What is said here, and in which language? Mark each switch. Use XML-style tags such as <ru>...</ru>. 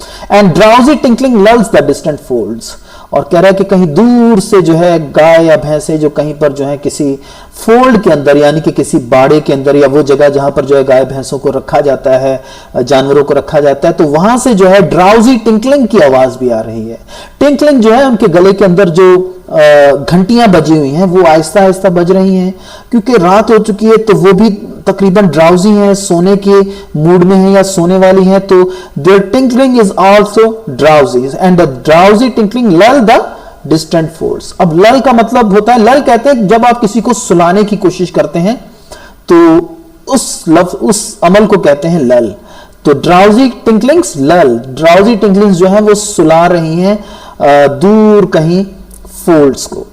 <en>And drowsy tinkling lulls the distant folds,</en> <ur>اور کہہ رہا ہے کہ کہیں دور سے جو ہے گائے یا بھینسیں جو کہیں پر جو ہے کسی فولڈ کے اندر, یعنی کہ کسی باڑے کے اندر یا وہ جگہ جہاں پر جو ہے گائے بھینسوں کو رکھا جاتا ہے, جانوروں کو رکھا جاتا ہے, تو وہاں سے جو ہے ڈراؤزی ٹنکلنگ کی آواز بھی آ رہی ہے. ٹنکلنگ جو ہے ان کے گلے کے اندر جو گھنٹیاں بجی ہوئی ہیں وہ آہستہ آہستہ بج رہی ہیں, کیونکہ رات ہو چکی ہے تو وہ بھی تقریباً ڈراؤزی ہیں, سونے کے موڈ میں ہیں یا سونے والی ہیں.</ur> <en>تو their tinkling is also drowsy and the drowsy tinkling lull the distant folds.</en> <ur>اب لل کا مطلب ہوتا ہے, لل کہتے ہیں جب آپ کسی کو سلانے کی کوشش کرتے ہیں تو اس عمل کو کہتے ہیں لل. تو</ur> <en>drowsy tinklings lull,</en> <ur>drowsy tinklings جو ہیں وہ سلا رہی ہیں دور کہیں فولڈز کو.</ur>